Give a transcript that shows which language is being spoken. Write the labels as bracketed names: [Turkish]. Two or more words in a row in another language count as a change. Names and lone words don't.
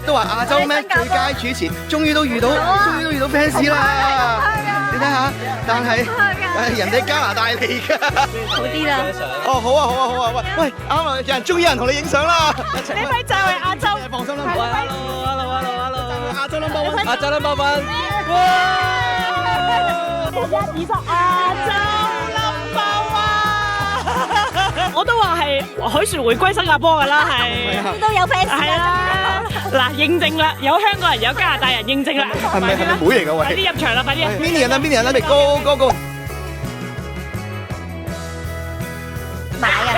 [Cantonese] 都話亞洲咩最佳主持，終於都遇到 fans 啦！你睇下，但係人哋加拿大嚟㗎，好啲啦。哦，好啊，喂，啱啦，終於有人同你影相啦！呢位就係亞洲，放心啦。喂 ，hello，亞洲 [English] number one， [Cantonese] 亞洲 [English] number one，哇 [Cantonese] 120亞洲 [English] number one， [Cantonese] 我都話係海船回歸新加坡㗎啦，係都有 fans 係啦。嗱，認證啦，有香港人，有加拿大人認證啦。係咪妹嚟㗎？喂，快啲入場啦，快啲！Minion 啦，你 go！買啊！